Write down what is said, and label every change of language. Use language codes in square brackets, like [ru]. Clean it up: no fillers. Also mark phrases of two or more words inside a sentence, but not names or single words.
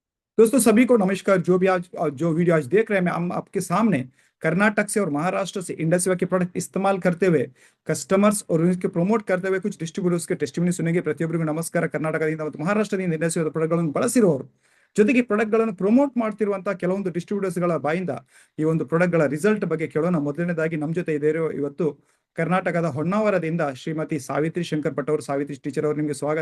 [hi] दोस्तों सभी को नमस्कार। जो वीडियो आज देख रहे हैं, मैं हम आपके सामने कर्नाटक से और महाराष्ट्र से इंडस सेवा के प्रोडक्ट इस्तेमाल करते हुए कस्टमर्स और उनके प्रमोट करते हुए कुछ डिस्ट्ರಿब्ಯೂಟರ್ಸ್ के ಟೆಸ್ಟಿಮನಿ सुनेंगे। [kn] ಪ್ರತಿಯೊಬ್ಬರಿಗೂ ನಮಸ್ಕಾರ। ಕರ್ನಾಟಕದಿಂದ ಮತ್ತು ಮಹಾರಾಷ್ಟ್ರದಿಂದ ಇಂಡಸ್ ಸೇವಾ ಪ್ರಾಡಕ್ಟ್ಗಳನ್ನು ಬಳಸಿರೋರು ಜೊತೆಗೆ ಪ್ರಾಡಕ್ಟ್ಗಳನ್ನು ಪ್ರಮೋಟ್ ಮಾಡ್ತಿರುವಂತಹ ಕೆಲವೊಂದು ಡಿಸ್ಟ್ರಿಬ್ಯೂಟರ್ಸ್ಗಳ ಬಾಯಿಂದ ಈ ಒಂದು ಪ್ರಾಡಕ್ಟ್ಗಳ ರಿಸಲ್ಟ್ ಬಗ್ಗೆ ಕೇಳೋಣ। ಮೊದಲನೇದಾಗಿ ನಮ್ಮ ಜೊತೆ ಇದ್ದಾರೆ ಇವತ್ತು ಕರ್ನಾಟಕದ ಹೊನ್ನಾವರದಿಂದ ಶ್ರೀಮತಿ ಸಾವಿತ್ರಿ ಶಂಕರ್ ಭಟ್ ಅವರು। ಸಾವಿತ್ರಿ ಟೀಚರ್ ಅವರು, ನಿಮಗೆ ಸ್ವಾಗತ।